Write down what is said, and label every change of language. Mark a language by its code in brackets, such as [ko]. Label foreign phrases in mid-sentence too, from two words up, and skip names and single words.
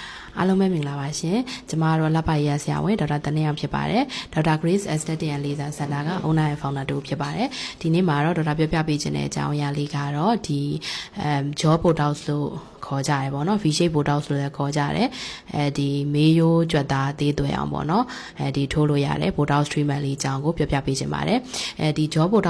[my] အားလုံးပဲမင်္ဂလာပါရှင်ကျမတို့လက်ပါရဆရာဝန်ဒေါက်တာတနေအောင်ဖြစ်ပါတယ်ဒေါက်တာ Grace Aesthetic and Laser Center က [en] owner and founder [my] တို့ဖြစ်ပါတယ်ဒီနေ့မှာတော့ဒေါက်တာပြောပြပေးခြင်းတဲ့အကြောင်းအရာလေးကတော့ဒီ [en] jaw botox [my] လို့ခေါ်ကြရပေါ့နော် [en] V shape botox [my] လို့လည်းခေါ်ကြတယ်ဒီမေးရိုးကြွက်သားသေးသွဲအောင်ပေါ့နော်ဒီထိုးလို့ရတယ် [en] botox treatment [my] လေးအကြောင်းကိုပြောပြပေးခြင်းပါတယ်ဒီ [en] jaw botox